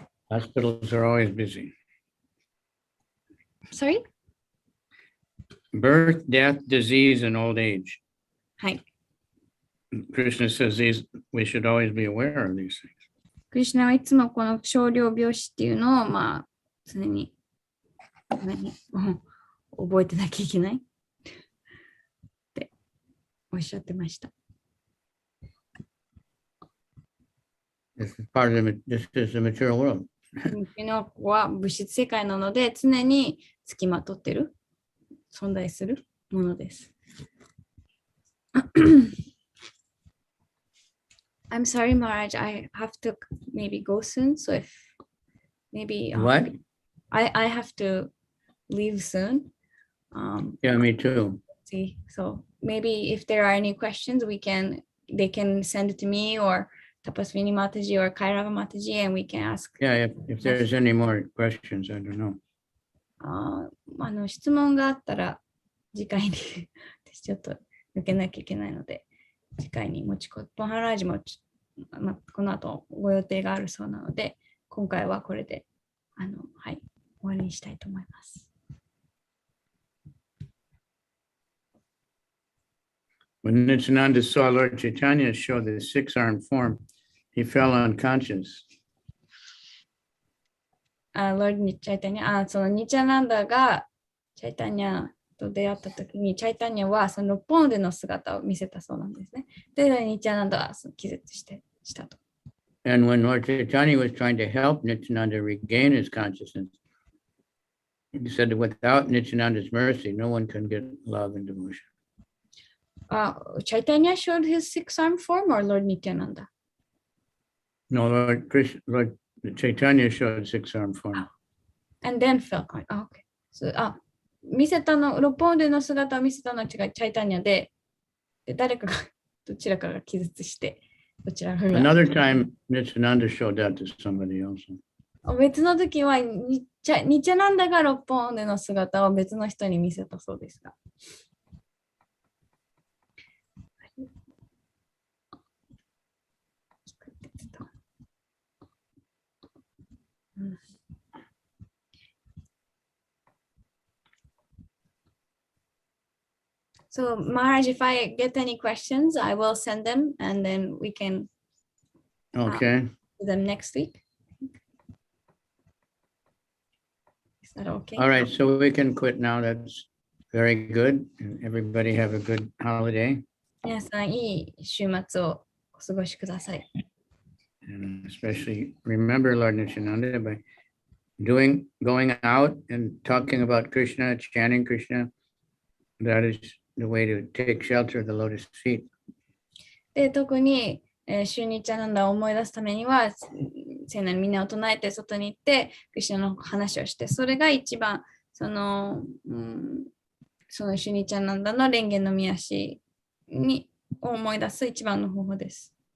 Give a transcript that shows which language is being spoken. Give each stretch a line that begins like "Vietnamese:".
English: Hospitals are always busy. Sorry? Birth, death, disease, and old age.
Japanese: はい。
English: Krishna says we should always be aware of these things.
Japanese: クリシュナはいつもこの少量病死っていうのをまあ常に覚えてなきゃいけないっておっしゃってました。
English: This is the material world.
Japanese: このは物質世界なので常につきまとってる存在するものです。
English: I'm sorry, Maharaj. I have to maybe go soon. So if maybe What? I have to leave soon. Yeah, me too. See, so maybe if there are any questions, they can send it to me or Tapasvini Mataji or Kairaga Mataji, and we can ask. Yeah, if there's any more questions, I don't know.
Japanese: 質問があったら次回に私ちょっと抜けなきゃいけないので次回に持ち込む。マハラージもこの後ご予定があるそうなので今回はこれではい、終わりにしたいと思います。
English: When Nityananda saw Lord Chaitanya show the six-armed form, he fell unconscious.
Japanese: Lord Chaitanya、そのニチャナンダがチャイタニャと出会ったときに、チャイタニャはその6本腕の姿を見せたそうなんですね。で、ニチャナンダは気絶したと。
English: And when Lord Chaitanya was trying to help Nityananda regain his consciousness, he said that without Nityananda's mercy, no one can get love and devotion. Chaitanya showed his six-armed form or Lord Nityananda? No, Lord Chaitanya showed six-armed form. And then fell. Okay.
Japanese: So, 見せたの、6本腕の姿を見せたのはチャイタニャで、誰かが、どちらかが気絶して、どちらかが。
English: Another time, Nityananda showed that to somebody else.
Japanese: 別の時はニチャナンダが6本腕の姿を別の人に見せたそうですが。
English: So, Maharaj, if I get any questions, I will send them and then we can Okay. do them next week. Is that okay? All right, so we can quit now. That's very good. And everybody have a good holiday.
Japanese: 皆さん、いい週末をお過ごしください。
English: And especially remember Lord Nityananda by going out and talking about Krishna, chanting Krishna. That is the way to take shelter of the lotus feet.
Japanese: で、特に、シュニチャナンダを思い出すためには、聖なるみんなを唱えて外に行って、クリシュナの話をして、それが一番、そのシュニチャナンダの蓮華の御足を思い出す一番の方法です。